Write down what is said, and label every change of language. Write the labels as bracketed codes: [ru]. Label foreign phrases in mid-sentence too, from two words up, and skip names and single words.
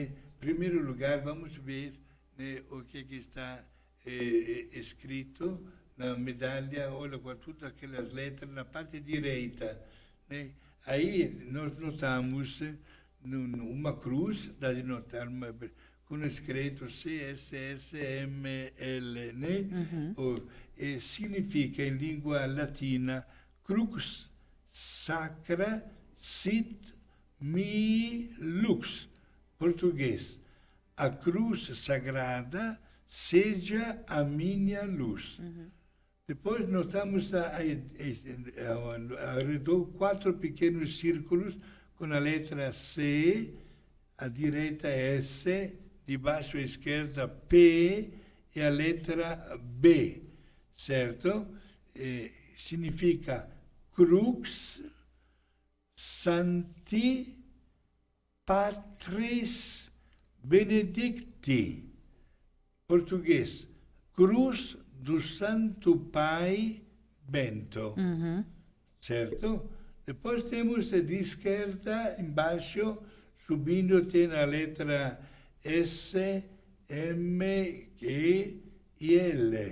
[pt] Em primeiro lugar, vamos ver, né, o que está escrito na medalha, olha, com todas aquelas letras na parte direita. Né? Aí nós notamos uma cruz, dá de notar com escrito CSSML, né? E significa em língua latina [la] crux sacra sit mi lux, [pt] português. A cruz sagrada seja a minha luz. Depois notamos ao redor 4 pequenos círculos com a letra C, à direita S, debaixo à esquerda P e a letra B, certo? [la] Significa crux sancti patris benedicti. [pt] Português, cruz do Santo Pai Bento, certo? Depois temos de esquerda, embaixo, subindo, tem a letra S, M, E e L.